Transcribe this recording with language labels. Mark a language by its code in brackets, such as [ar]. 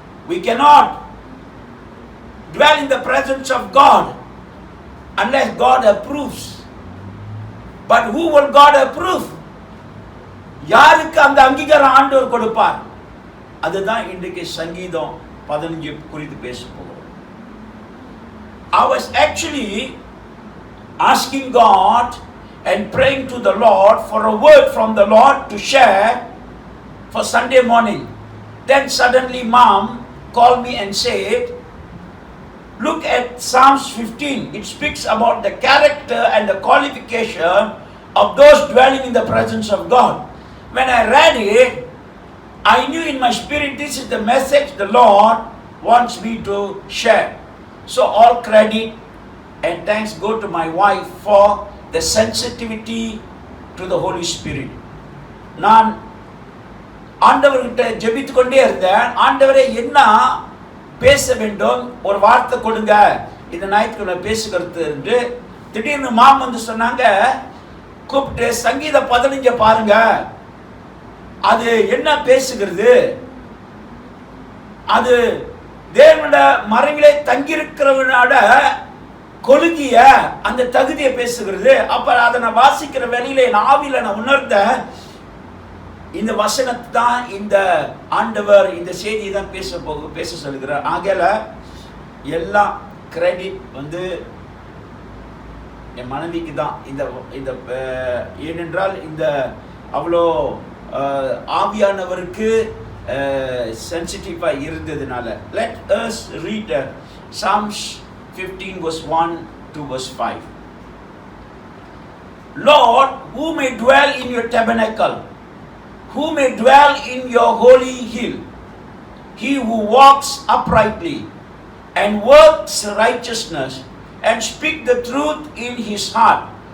[en] We cannot dwell in the presence of God unless God approves. But who will God approve? [ta] யாருக்கு அந்த அங்கீகாரம் ஆண்டவர் கொடுப்பார்? அதுதான் இன்றைக்கு சங்கீதம் 15 குறித்து பேச போகிறோம். [en] I was actually asking God and praying to the Lord for a word from the Lord to share for Sunday morning. Then suddenly Mom called me and said, look at Psalms 15. It speaks about the character and the qualification of those dwelling in the presence of God. When I read it, I knew in my spirit this is the message the Lord wants me to share. So all credit and thanks go to my wife for the sensitivity to the Holy Spirit. [ta] நான் ஆண்டவர்கிட்ட ஜெபித்து கொண்டே இருந்தேன். ஆண்டவரே என்ன பேச வேண்டும், ஒரு வார்த்தை கொடுங்க இந்த ஞாயிற்றுக்கிழமை பேசுகிறது என்று. திடீர்னு மாம் வந்து சொன்னாங்க, கூப்பிட்டு சங்கீதம் 15 பாருங்க, அது என்ன பேசுகிறது, அது தேவனுடைய மறைவிலே தங்கியிருக்கிறவனோட கொலுகிய அந்த தகுதியை பேசுகிறது. அப்ப அதை நான் வாசிக்கிற வேளையிலே நான் ஆவியில நான் உணர்ந்த இந்த வசனத்தை தான் இந்த ஆண்டவர் இந்த செய்தியை தான் பேச சொல்கிறார். ஆகல எல்லா கிரெடிட் வந்து என் மனைவிக்கு தான். இந்த ஏனென்றால் இந்த அவ்வளோ ஆவியானவருக்கு சென்சிட்டிவா இருந்ததுனால. [en] Let us read Psalms 15 verse 1 to verse 5. Lord, who may dwell in your tabernacle, who may dwell in your holy hill? He who walks uprightly and works righteousness and speak the truth in his heart.